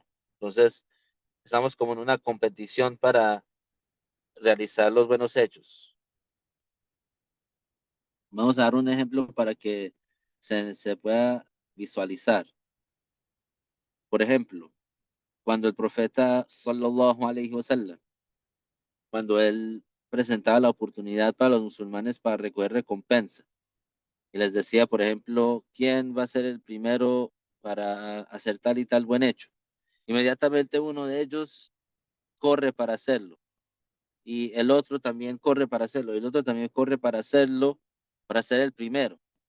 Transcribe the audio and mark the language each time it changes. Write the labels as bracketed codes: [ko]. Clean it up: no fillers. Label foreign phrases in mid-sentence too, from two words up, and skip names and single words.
[es] Entonces, estamos como en una competición para realizar los buenos hechos. Vamos a dar un ejemplo para que se pueda visualizar. Por ejemplo, cuando el profeta [ar] صلى الله عليه وسلم, [es] cuando él presentaba la oportunidad para los musulmanes para recoger recompensa y les decía, por ejemplo, quién va a ser el primero para hacer tal y tal buen hecho. Inmediatamente uno de ellos corre para hacerlo y el otro también corre para hacerlo y el otro también corre para hacerlo, para ser el primero.